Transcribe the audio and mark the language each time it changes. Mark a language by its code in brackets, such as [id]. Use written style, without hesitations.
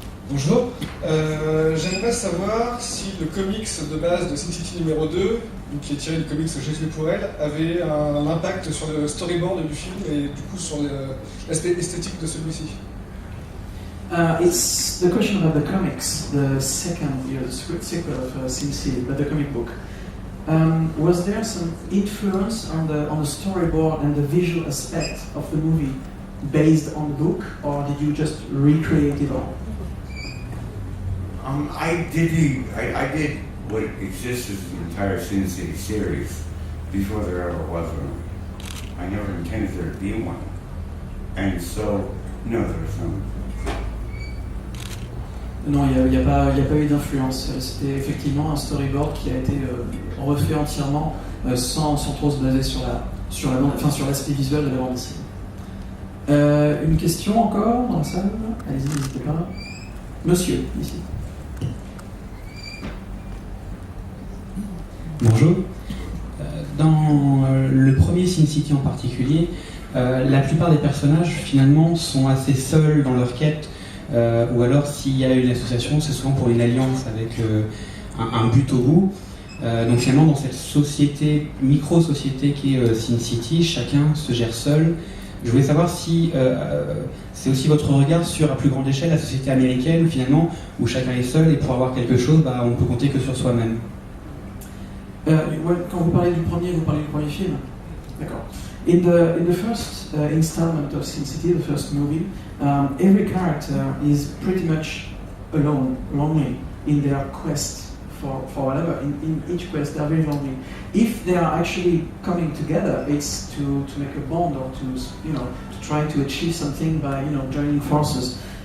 [fr] Bonjour, j'aimerais savoir si le comics de base de Sin City numéro 2, qui est tiré du comics Je suis pour elle, avait un impact sur le storyboard du film et du coup sur l'aspect esthétique de celui-ci. [en] It's the question about the comics, the second, the script sequel of Sin City, but the comic book. Was there some influence on the storyboard and the visual aspect of the movie based on the book, or did you just recreate it all? I did what exists as the entire Sin City series before there ever was one. I never intended there to be one, and so no, there's no. [fr] Non, il n'y a pas eu d'influence. C'était effectivement un storyboard qui a été refait entièrement sans trop se baser sur l'aspect visuel de la bande dessinée. Une question encore dans la salle? Allez-y, n'hésitez pas. Monsieur, ici. Bonjour. Dans le premier Sin City en particulier, la plupart des personnages finalement sont assez seuls dans leur quête. Ou alors s'il y a une association, c'est souvent pour une alliance avec un but au bout. Donc finalement dans cette société, micro-société qui est Sin City, chacun se gère seul. Je voulais savoir si c'est aussi votre regard sur à plus grande échelle la société américaine finalement, où chacun est seul et pour avoir quelque chose, on peut compter que sur soi-même. Quand vous parlez du premier film. D'accord. [en] In the first installment of Sin City, the first movie, every character is pretty much alone, lonely in their quest for whatever. In each quest, they're very lonely. If they are actually coming together, it's to make a bond or to try to achieve something by joining forces.